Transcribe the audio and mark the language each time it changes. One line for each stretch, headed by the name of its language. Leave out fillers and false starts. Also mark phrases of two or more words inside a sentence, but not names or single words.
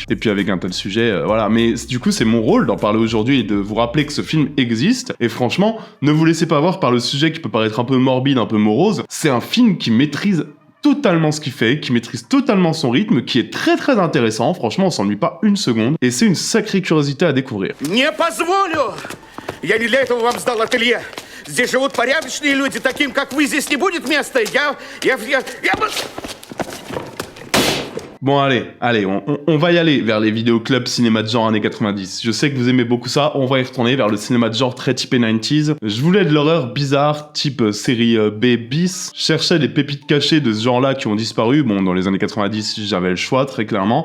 French: Et puis avec un tel sujet, voilà. Mais du coup, c'est mon rôle d'en parler aujourd'hui et de vous rappeler que ce film existe. Et franchement, ne vous laissez pas avoir par le sujet qui peut paraître un peu morbide, un peu morose. C'est un film qui maîtrise totalement ce qu'il fait, qui maîtrise totalement son rythme, qui est très intéressant, franchement on s'ennuie pas une seconde, et c'est une sacrée curiosité à découvrir.
Russian: Не позволю! Я не для этого вам сдал ателье. Здесь живут порядочные люди, таким как вы, здесь не будет места. Я...
French: Bon allez, on va y aller vers les vidéoclubs cinéma de genre années 90. Je sais que vous aimez beaucoup ça, on va y retourner vers le cinéma de genre très typé 90s. Je voulais de l'horreur bizarre, type série B bis. Je cherchais des pépites cachées de ce genre-là qui ont disparu. Bon, dans les années 90, j'avais le choix, très clairement.